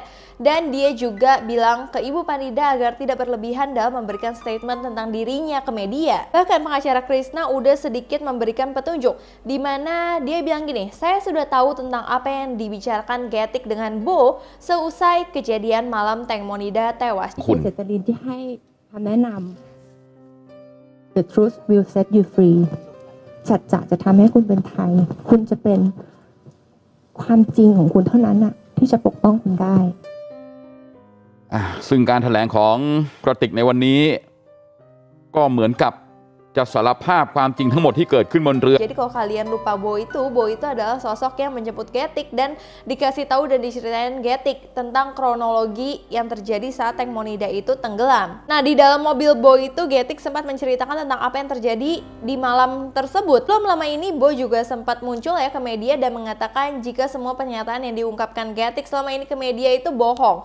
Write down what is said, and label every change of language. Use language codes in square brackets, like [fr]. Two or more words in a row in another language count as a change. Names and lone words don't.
[id] Dan dia juga bilang ke Ibu Panida agar tidak berlebihan dalam memberikan statement tentang dirinya ke media. Bahkan pengacara Krisna udah sedikit memberikan petunjuk, dimana dia bilang gini, saya sudah tahu tentang apa yang dibicarakan Getik dengan Bo seusai kejadian malam Teng Monida tewas. [th] คุณเจตลินที่ให้คำแนะนำ [en] The truth will set you free [th] สัจจะจะทำให้คุณเป็นไทยคุณจะเป็นความจริงของคุณเท่านั้นน่ะที่จะปกป้องคุณได้ ซึ่งการแถลงของกระติกในวันนี้ก็เหมือนกับจะสารภาพความจริงทั้งหมดที่เกิดขึ้นบนเรือ [id] Jadi kalau kalian lupa Bo itu adalah sosok yang menjemput Getik dan dikasih tahu dan diceritain Getik tentang kronologi yang terjadi saat Teng Monida itu tenggelam. Nah, di dalam mobil Bo itu Getik sempat menceritakan tentang apa yang terjadi di malam tersebut. Belum lama ini Bo juga sempat muncul ya ke media dan mengatakan jika semua pernyataan yang diungkapkan Getik selama ini ke media itu bohong.